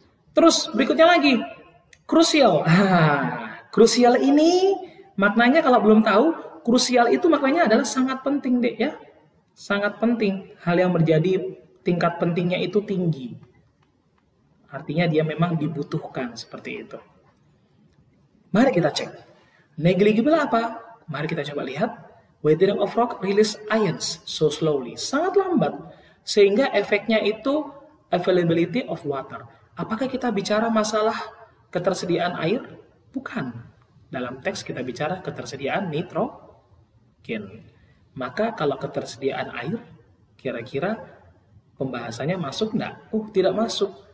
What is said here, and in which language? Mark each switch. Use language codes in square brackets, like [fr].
[id] Terus berikutnya lagi, crucial. Crucial ini maknanya kalau belum tahu, crucial itu maknanya adalah sangat penting deh ya. Sangat penting. Hal yang menjadi tingkat pentingnya itu tinggi. Artinya dia memang dibutuhkan seperti itu. Mari kita cek. Negligible apa? Mari kita coba lihat. [en] Weathering of rock release ions so slowly. [id] Sangat lambat. Sehingga efeknya itu [en] availability of water. [id] Apakah kita bicara masalah ketersediaan air? Bukan. Dalam teks kita bicara ketersediaan nitrogen. Maka kalau ketersediaan air, kira-kira pembahasannya masuk enggak? Tidak masuk.